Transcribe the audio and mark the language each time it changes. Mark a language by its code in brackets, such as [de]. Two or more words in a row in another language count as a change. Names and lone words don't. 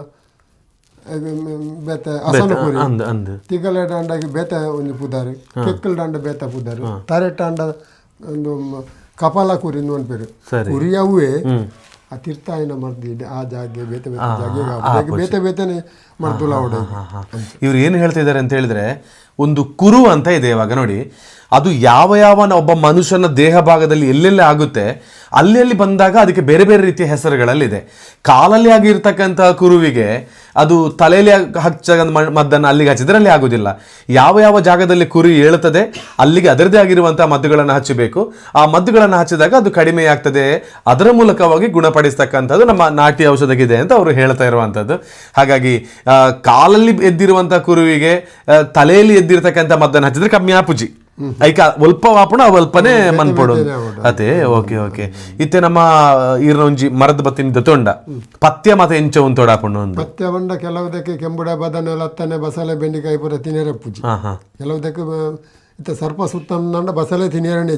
[tcy] ಬೇತೆ ಅಸನ ಕುರಿ ತಿಗಲೆಡ ಅಂಡ ಬೇತೆ ಒಂಜಿ ಪುದಾರು ಕೆಕ್ಕಲ್ಡ ಅಂಡ ಬೇತೆ ಪುದಾರು ತರೆಟ ಅಂಡ ಒಂದು ಕಪಾಲ ಕುರಿ ನೋಡ್ಬೇರು ಕುರಿ ಅವೇ ಆ ತೀರ್ಥಾಯನ ಮರ್ದಿದೆ ಆ ಜಾಗೆ ಬೇತೆ ಬೇತೆ ಜಾಗೆ ಬೇತೆ ಬೇತೆನೆ ಮರ್ದುಲ ಹೊಡೆ [kn] ಇವ್ರು ಏನು ಹೇಳ್ತಿದ್ದಾರೆ ಅಂತ ಹೇಳಿದ್ರೆ ಒಂದು ಕುರು ಅಂತ ಇದೆ ಇವಾಗ ನೋಡಿ ಅದು ಯಾವ ಒಬ್ಬ ಮನುಷ್ಯನ ದೇಹ ಭಾಗದಲ್ಲಿ ಎಲ್ಲೆಲ್ಲಿ ಆಗುತ್ತೆ ಅಲ್ಲಿ ಬಂದಾಗ ಅದಕ್ಕೆ ಬೇರೆ ಬೇರೆ ರೀತಿಯ ಹೆಸರುಗಳಲ್ಲಿದೆ ಕಾಲಲ್ಲಿ ಆಗಿರ್ತಕ್ಕಂಥ ಕುರುವಿಗೆ ಅದು ತಲೆಯಲ್ಲಿ ಹಚ್ಚ ಮದ್ದನ್ನು ಅಲ್ಲಿಗೆ ಹಚ್ಚಿದ್ರೆ ಅಲ್ಲಿ ಆಗೋದಿಲ್ಲ ಯಾವ ಜಾಗದಲ್ಲಿ ಕುರಿ ಏಳುತ್ತದೆ ಅಲ್ಲಿಗೆ ಅದರದೇ ಆಗಿರುವಂತಹ ಮದ್ದುಗಳನ್ನು ಹಚ್ಚಬೇಕು ಆ ಮದ್ದುಗಳನ್ನು ಹಚ್ಚಿದಾಗ ಅದು ಕಡಿಮೆ ಆಗ್ತದೆ ಅದರ ಮೂಲಕವಾಗಿ ಗುಣಪಡಿಸ್ತಕ್ಕಂಥದ್ದು ನಮ್ಮ ನಾಟಿ ಔಷಧಗಿದೆ ಅಂತ ಅವರು ಹೇಳ್ತಾ ಇರುವಂಥದ್ದು ಹಾಗಾಗಿ ಕಾಲಲ್ಲಿ ಎದ್ದಿರುವಂತಹ ಕುರುವಿಗೆ ತಲೆಯಲ್ಲಿ ಎದ್ದಿರ್ತಕ್ಕಂಥ ಮದ್ದನ್ನು ಹಚ್ಚಿದ್ರೆ ಕಮ್ಮಿ [tcy] ಆಪುಜಿ ಐಕ ಒಲ್ಪ ವಾಪುಣ ಒಲ್ಪನೆ ಮನ್ಪೊಡು ಅದೇ ಓಕೆ ಓಕೆ ಇತ್ತೆ ನಮ್ಮ ಈರ್ನೊಂಜಿ ಮರದ ಬತ್ತಿನ ತೊಂಡ ಪಥ್ಯ ಮತ ಎಂಚ ಒಂದು ತೊಡಾಪುಂಡು ಒಂದು ಪಥ್ಯ ಬಂಡ ಕೆಲವುದಕ್ಕೆ ಕೆಂಬುಡ ಬದನೆ ಲತ್ತನೆ ಬಸಳೆ ಬೆಂಡಿಕಾಯಿ ಪೂರ ತಿನ್ನೇರೆ ಪೂಜಿ ಕೆಲವುದಕ್ಕೆ ಇತ್ತ ಸರ್ಪ ಸುತ್ತಂಡ ಬಸಳೆ ತಿನ್ನೇರನೆ